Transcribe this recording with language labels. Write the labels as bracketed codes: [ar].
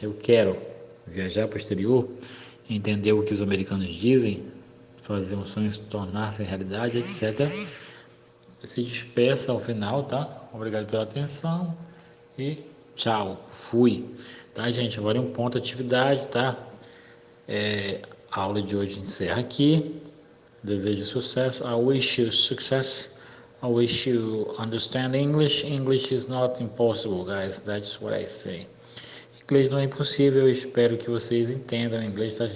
[pt] Eu quero viajar para o exterior, entender o que os americanos dizem, fazer um sonho tornar-se realidade, etc. Se despeça ao final, tá? Obrigado pela atenção e Tchau, fui. Tá, gente? Agora em um ponto atividade, tá? A aula de hoje encerra aqui. Desejo sucesso. [en] I wish you success. I wish you understand English. English is not impossible, guys. That's what I say. [pt] Inglês não é impossível. Eu espero que vocês entendam inglês, tá?